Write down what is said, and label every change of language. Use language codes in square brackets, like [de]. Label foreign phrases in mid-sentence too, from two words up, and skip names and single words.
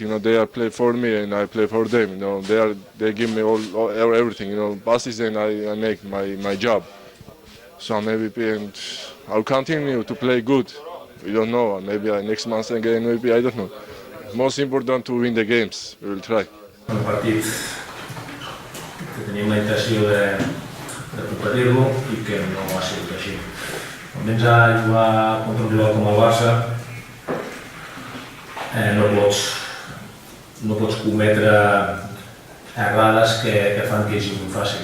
[en] You know, they are play for me and I play for them. You know, they give me all everything. You know, passes and I make my job. So I'm MVP and I'll continue to play good. We don't know. Maybe next month again. Maybe I don't know. Most important to win the games. We will try. [ca] Un partit que teníem la intenció de competir-lo i que no ha sigut així. Almenys a jugar contra un rival com el Barça, no pots cometre errades que fan que sigui molt fàcil.